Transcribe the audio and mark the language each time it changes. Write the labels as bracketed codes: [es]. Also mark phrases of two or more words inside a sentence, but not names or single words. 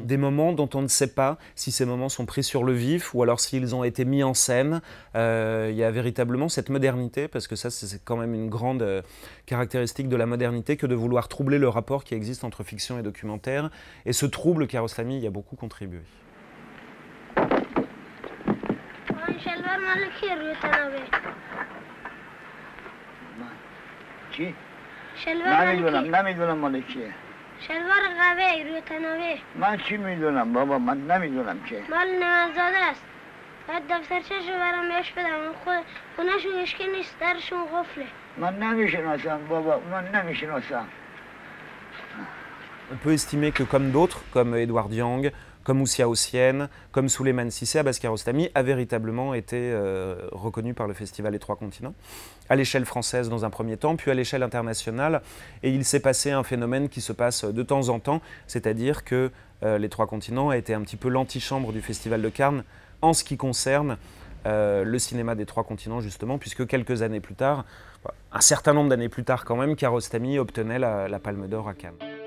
[fr] Des moments dont on ne sait pas si ces moments sont pris sur le vif ou alors s'ils ont été mis en scène. Il y a véritablement cette modernité, parce que ça c'est quand même une grande caractéristique de la modernité que de vouloir troubler le rapport qui existe entre fiction et documentaire. Et ce trouble, Kiarostami y a beaucoup contribué. [fa] چی؟ شلوار نمیدونم مال کیه. شلوار قوی روی تنابه من چی میدونم بابا، من نمیدونم که. مال نمزاده است. باید دفترچه‌شو برام بهش بدم. خونه‌شون هیچکی نیست، درشون قفله. من نمیشناسم بابا، من نمیشناسم. [fr] On peut estimer que comme d'autres, comme Edward Yang, comme Moussia Hossein, comme Souleymane Cissé, Abbas Kiarostami a véritablement été reconnu par le Festival Les Trois Continents, à l'échelle française dans un premier temps, puis à l'échelle internationale. Et il s'est passé un phénomène qui se passe de temps en temps, c'est-à-dire que Les Trois Continents a été un petit peu l'antichambre du Festival de Cannes en ce qui concerne le cinéma des Trois Continents, justement, puisque quelques années plus tard, un certain nombre d'années plus tard quand même, Kiarostami obtenait la Palme d'Or à Cannes.